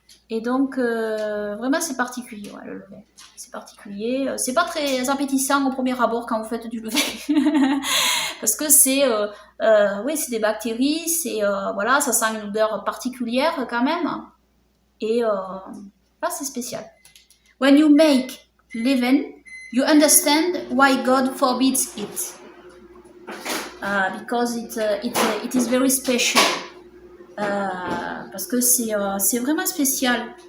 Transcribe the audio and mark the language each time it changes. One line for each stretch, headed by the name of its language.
French: Et donc, vraiment, c'est particulier, ouais, le levain. C'est particulier. C'est pas très appétissant au premier abord quand vous faites du levain. Parce que c'est des bactéries, voilà, ça sent une odeur particulière quand même. Et là, c'est spécial.
English: When you make leaven, you understand why God forbids it. Because it is very special.
French: Parce que c'est vraiment spécial.